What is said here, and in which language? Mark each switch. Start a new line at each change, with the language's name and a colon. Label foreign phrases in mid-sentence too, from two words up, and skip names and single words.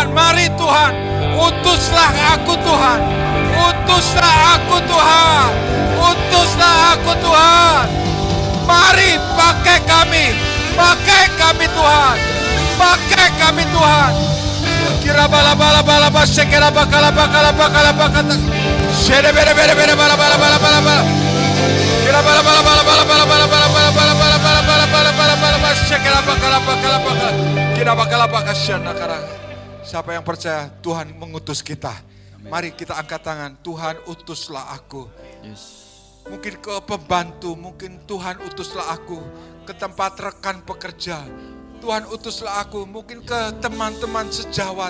Indonesian: Mari Tuhan, utuslah aku Tuhan, utuslah aku Tuhan, utuslah aku Tuhan. Mari pakai kami Tuhan, pakai kami Tuhan. Kira bala bala bala bala sekira bakala bakala bakala bakala. Shere bere bere bere bala bala bala bala bala. Kira bala bala bala bala bala bala bala bala bala bala bala bala bala bala bala bala sekira bakala bakala bakala. Kira bakala bakala syana kara. Siapa yang percaya Tuhan mengutus kita? Mari kita angkat tangan. Tuhan utuslah aku. Mungkin ke pembantu, mungkin Tuhan utuslah aku ke tempat rekan pekerja. Tuhan utuslah aku mungkin ke teman-teman sejawat.